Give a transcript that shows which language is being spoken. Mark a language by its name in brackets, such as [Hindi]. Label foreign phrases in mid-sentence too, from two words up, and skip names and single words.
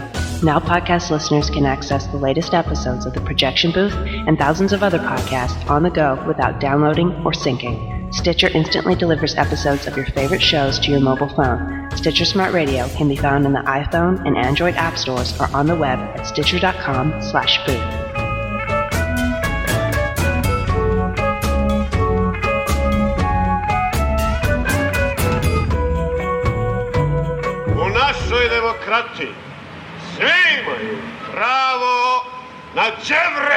[English] Now podcast listeners can access the latest episodes of the Projection Booth and thousands of other podcasts on the go without downloading or syncing. Stitcher instantly delivers episodes of your favorite shows to your mobile phone. Stitcher Smart Radio can be found in the iPhone and Android app stores or on the web at stitcher.com/booth. [Serbian] U našoj demokratiji svi imaju pravo na đevrek.